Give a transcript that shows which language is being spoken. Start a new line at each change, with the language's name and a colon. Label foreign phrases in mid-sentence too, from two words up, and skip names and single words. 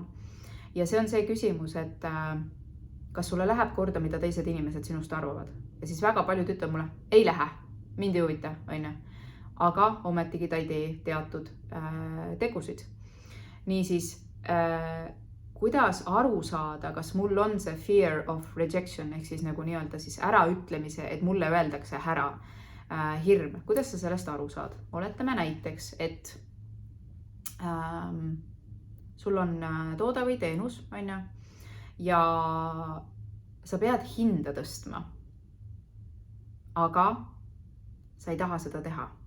Estonian: Ja see on see küsimus, et kas sulle läheb korda, mida teised inimesed sinust arvavad. Ja siis väga paljud ütlevad mulle, ei lähe, mind ei huvita, aga ometigi ta ei tee teatud tegusid. Niisiis, kuidas aru saada, kas mul on see
English: fear of rejection,
Estonian: ehk siis siis äraütlemise, et mulle öeldakse ära hirm. Kuidas sa sellest aru saad? Oletame näiteks, et sul on toode või teenus, ja sa pead hinda tõstma, aga sa ei taha seda teha.